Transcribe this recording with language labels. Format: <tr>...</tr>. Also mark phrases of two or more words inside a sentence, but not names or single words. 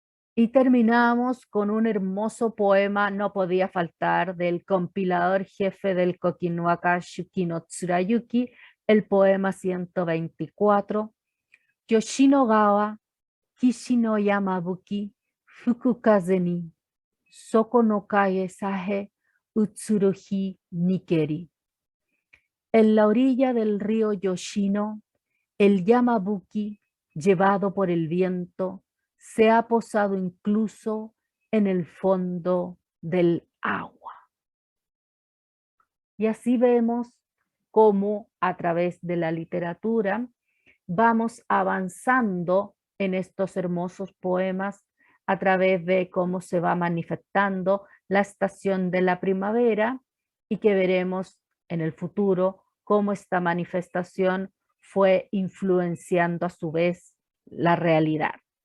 <es>Y terminamos con un hermoso poema, no podía faltar, del compilador jefe del Kokinuaka Shukino Tsurayuki, el poema 124,</es> <ja>吉野川、岸の山吹、吹く風に、底の影さへ、うつろひにけり.</ja> <es>En la orilla del río Yoshino, el Yamabuki, llevado por el viento, se ha posado incluso en el fondo del agua. Y así vemos cómo a través de la literatura vamos avanzando en estos hermosos poemas a través de cómo se va manifestando la estación de la primavera y que veremos en el futuro cómo esta manifestación fue influenciando a su vez la realidad.</es>